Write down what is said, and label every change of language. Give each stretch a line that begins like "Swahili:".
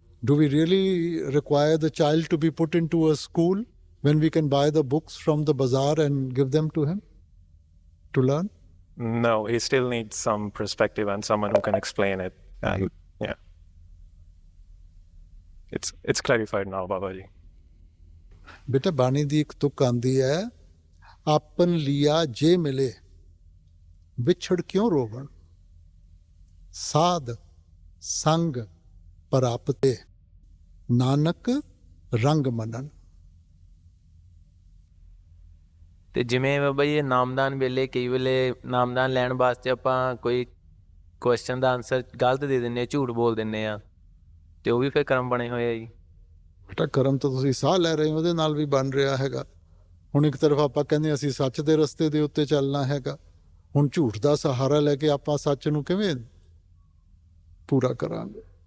English: Do we really require the child to be put into a school when we can buy the books from the bazaar and give them to him to learn? No, he still needs some perspective and someone who can explain it. And yeah, it's clarified now, Babaji.
Punjabi: बेटा बानी दी एक तुक आंदी है, आपन लिया जे मिले विछड़ क्यों रोवण, साध संग परापते नानक रंग मनन। ਤੇ ਜਿਵੇਂ ਬਾਬਾ ਜੀ ਨਾਮਦਾਨ ਵੇਲੇ ਕਈ ਵੇਲੇ ਨਾਮਦਾਨ ਲੈਣ ਵਾਸਤੇ ਆਪਾਂ ਕੋਈ ਕੁਐਸਚਨ ਦਾ ਆਨਸਰ ਗਲਤ ਦੇ ਦਿੰਨੇ ਆ, ਝੂਠ ਬੋਲ ਦਿੰਨੇ ਆ, ਤੇ ਉਹ ਵੀ ਫਿਰ ਕਰਮ ਬਣੇ ਹੋਏ ਆ ਜੀ। बेटा ਕਰਮ ਤਾਂ ਤੁਸੀਂ ਸਾਹ ਲੈ ਰਹੇ ਹੋ ਉਹਦੇ ਨਾਲ ਵੀ ਬਣ ਰਿਹਾ ਹੈਗਾ। ਹੁਣ ਇੱਕ ਤਰਫ ਆਪਾਂ ਕਹਿੰਦੇ ਅਸੀਂ ਸੱਚ ਦੇ ਰਸਤੇ ਦੇ ਉੱਤੇ ਚੱਲਣਾ ਹੈਗਾ, ਹੁਣ ਝੂਠ ਦਾ ਸਹਾਰਾ ਲੈ ਕੇ ਆਪਾਂ ਸੱਚ ਨੂੰ ਕਿਵੇਂ ਪੂਰਾ ਕਰਾਂਗੇ?